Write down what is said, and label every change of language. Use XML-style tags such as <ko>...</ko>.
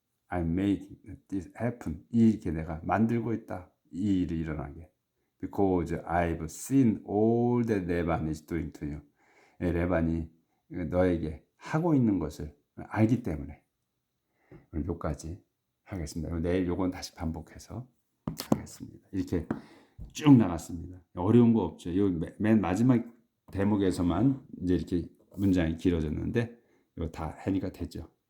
<en>I'm making this happen,</en> <ko>이렇게 내가 만들고 있다, 이 일이 일어나게.</ko> <en>Because I've seen all that Laban is doing to you.</en> <ko>레반이 너에게 하고 있는 것을 알기 때문에. 오늘 여기까지 하겠습니다. 내일 요건 다시 반복해서 하겠습니다. 이렇게 쭉 나갔습니다. 어려운 거 없죠. 맨 마지막 대목에서만 이제 이렇게 문장이 길어졌는데 이거 다 하니까 되죠.</ko>